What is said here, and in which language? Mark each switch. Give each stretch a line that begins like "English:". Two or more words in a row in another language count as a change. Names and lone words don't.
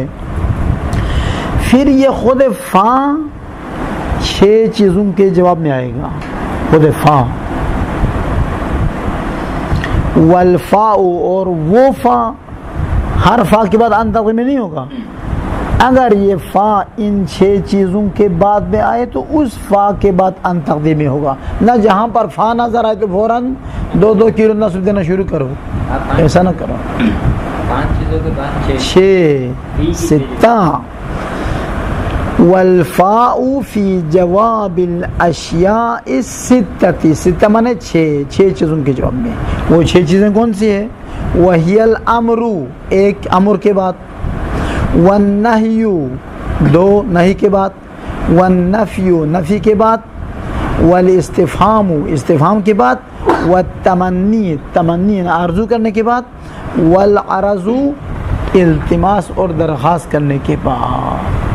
Urdu: پھر یہ خود فا چھ چیزوں کے جواب میں آئے گا، خود فا، والفاء، اور وہ فا، ہر فا کے بعد ان تقدیر میں نہیں ہوگا، اگر یہ فا ان چھ چیزوں کے بعد میں آئے تو اس فا کے بعد ان تقدیر میں ہوگا، نہ جہاں پر فا نظر آئے تو فوراً دو دو کلو نصب دینا شروع کرو، ایسا نہ کرو۔ پانچ چیزوں کے بعد چھ، ستہ،
Arabic: والفاء فی جواب الاشیاء الستتی،
Urdu: ستہ مانے چھ، چھ چیزوں کے جواب میں، وہ چھ چیزیں کون سی ہے؟
Arabic: وہی الامر،
Urdu: ایک امر کے بعد، والنہی دو نہی کے بعد، والنفی نفی کے بعد، والاستفہام استفہام کے بعد، والتمنی تمنی آرزو کرنے کے بعد، والعرض التماس اور درخواست کرنے کے بعد۔